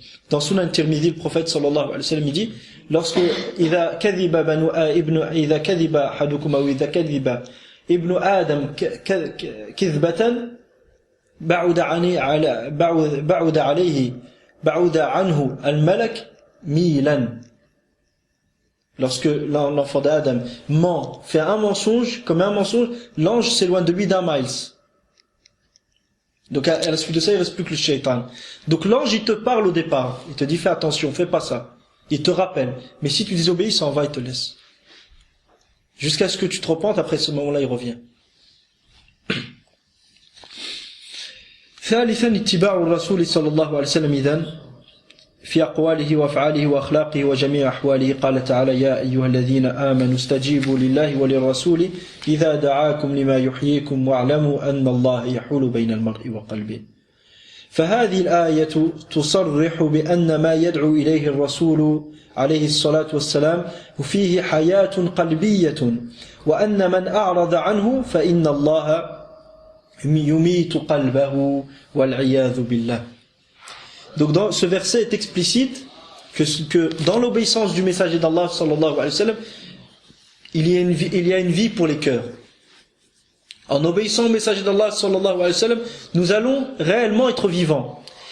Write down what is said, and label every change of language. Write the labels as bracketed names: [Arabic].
[French] Dans Sunan Tirmidhi, le prophète sallallahu alayhi wa sallam dit lorsque [Arabic] إذا كذب أحدكم أو إذا كذب ابن آدم كذبة بعد عنه الملك ميلا. [French] Lorsque l'enfant d'Adam ment, fait un mensonge, comme un mensonge, l'ange s'éloigne de lui d'1 miles. Donc à la suite de ça, il ne reste plus que le shaitan. Donc l'ange, il te parle au départ. Il te dit fais attention, fais pas ça. Il te rappelle. Mais si tu désobéis, il s'en va, il te laisse. Jusqu'à ce que tu te repentes, après ce moment-là, il revient. [Arabic] ثالثا اتباع الرسول صلى الله عليه وسلم إذن في أقواله وأفعاله وأخلاقه وجميع أحواله. قال تعالى يا أيها الذين آمنوا استجيبوا لله وللرسول إذا دعاكم لما يحييكم واعلموا أن الله يحول بين المرء وقلبه. فهذه الآية تصرح بأن ما يدعو إليه الرسول عليه الصلاة والسلام فيه حياة قلبية وأن من أعرض عنه فإن الله يميت قلبه والعياذ بالله. [French] Donc dans ce verset est explicite que dans l'obéissance du messager d'Allah sallallahu alayhi wa sallam, il y a une vie pour les cœurs. En obéissant au messager d'Allah sallallahu alayhi wa sallam, nous allons réellement être vivants.